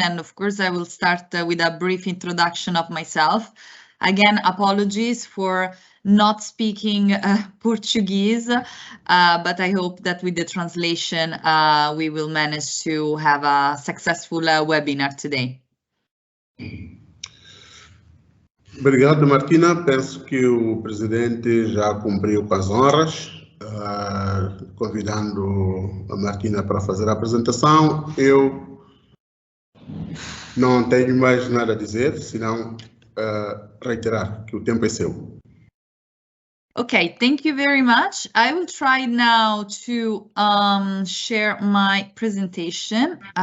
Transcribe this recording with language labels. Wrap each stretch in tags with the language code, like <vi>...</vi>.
<en>And of course, I will start with a brief introduction of myself. Again, apologies for not speaking Portuguese, but I hope that with the translation, we will manage to have a successful webinar today.</en> <pt>Obrigado, Martina. Penso que o presidente já cumpriu com as honras, convidando a Martina para fazer a apresentação. Eu não tenho mais nada a dizer, senão reiterar que o tempo é seu.</pt> <en>Okay, thank you very much. I will try now to share my presentation.</en>